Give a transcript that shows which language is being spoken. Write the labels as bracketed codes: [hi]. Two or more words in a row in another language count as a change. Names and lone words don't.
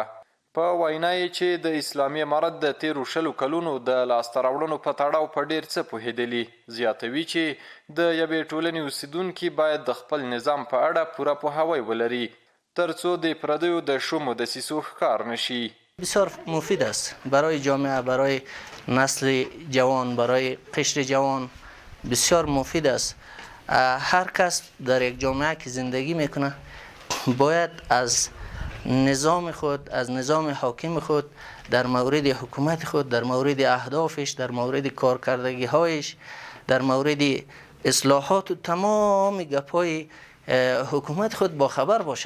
[ps] په وینا یې چې د اسلامي عمارت د تیرو 20 کلونو د لاسته راوړنو په تړاو په ډیر څه پوهېدلي. زیاتوي چې د یوې ټولنې اوسیدونکي باید د خپل نظام په اړه پوره پوهاوی ولري تر څو د پردیو د شومو دسیسو ښکار نشي. [fa] بسیار مفید است برای جامعه، برای نسل جوان، برای قشر جوان بسیار مفید است. هر کس در یک جامعه که زندگی میکنه باید از نظام خود، از نظام حاکم خود در مورد حکومت خود، در مورد اهدافش، در مورد کارکردگی هایش، در مورد اصلاحات و تمام گپ‌های حکومت خود با خبر باشه.